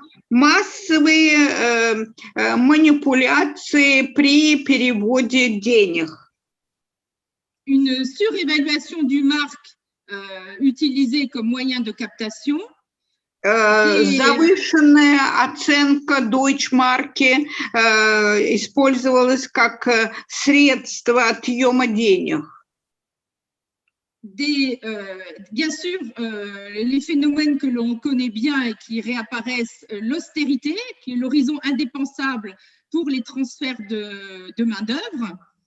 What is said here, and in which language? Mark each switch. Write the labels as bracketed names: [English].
[Russian] Массовые манипуляции при переводе денег. [French] Une surévaluation du marque utilisée comme moyen de captation. [Russian] Завышенная оценка Deutschmarke использовалась как средство отъема денег. [French] Bien sûr, les phénomènes que l'on connaît bien et qui réapparaissent, l'austérité, qui est l'horizon indépensable pour les transferts de main-d'œuvre.